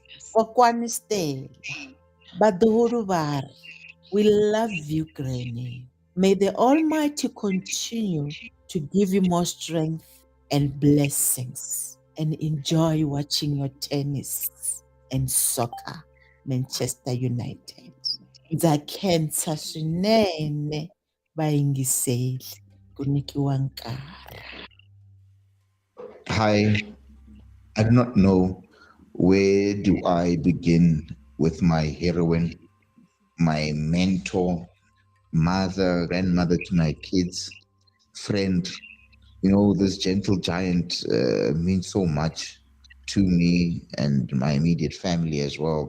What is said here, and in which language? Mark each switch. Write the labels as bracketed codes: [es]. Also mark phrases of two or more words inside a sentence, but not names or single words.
[ts] Kokwani Stella, Baduru Bari, [en] we love you, Granny. May the Almighty continue to give you more strength and blessings, and enjoy watching your tennis and soccer, Manchester United. [ts] Ndza khensa swinene vayingiseli ku nyikiwa nkarhi. [en] Hi, I do not know where do I begin with my heroine, my mentor, mother, grandmother to my kids, friend. You know, this gentle giant means so much to me and my immediate family as well.